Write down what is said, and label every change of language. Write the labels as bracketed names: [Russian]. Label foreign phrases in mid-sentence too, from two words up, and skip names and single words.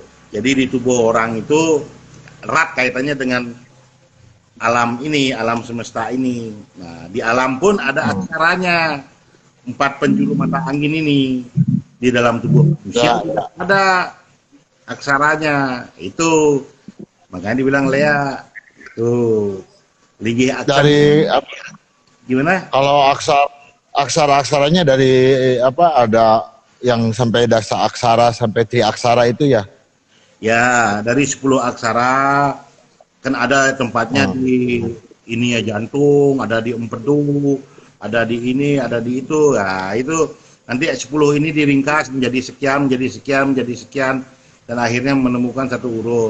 [Indonesian] Jadi di tubuh orang itu erat kaitannya dengan alam ini, alam semesta ini. Nah, di alam pun ada aksaranya. 4 penjuru mata angin ini di dalam tubuh manusia ada aksaranya itu. Makanya dibilang Lea tuh [Balinese] linggih aksara. [Indonesian] Dari gimana? Kalau aksara-aksaranya dari ada yang sampai [Balinese] dasa aksara [Indonesian] sampai [Balinese] tri aksara [Indonesian] itu ya? Ya, dari 10 aksara kan ada tempatnya di ini ya, jantung, ada di empedu, ada di ini, ada di itu. Nah, itu nanti 10 ini diringkas menjadi sekian, menjadi sekian, menjadi sekian, dan akhirnya menemukan 1 huruf.